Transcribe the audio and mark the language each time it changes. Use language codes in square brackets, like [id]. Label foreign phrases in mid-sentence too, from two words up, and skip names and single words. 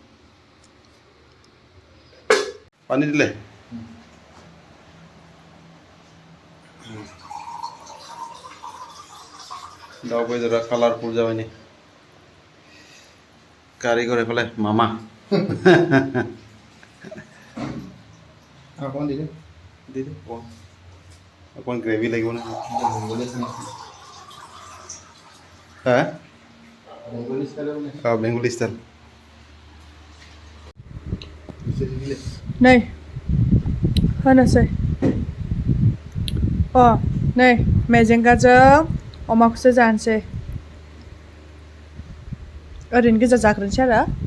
[brx] पानी दिले दाउ बेदरा कालारफुल जाबाय नै कारिगर एफाले मामा [hi] कौन दीजिए दीदी कौन ग्रेवी लगी ना हाँ [en] Bengali style हाँ Bengali style [brx] नै होनोसै नै मेजेंगाजों अमाखौसो जानोसै ओरैनो गोजा जाग्रोनोसै आरो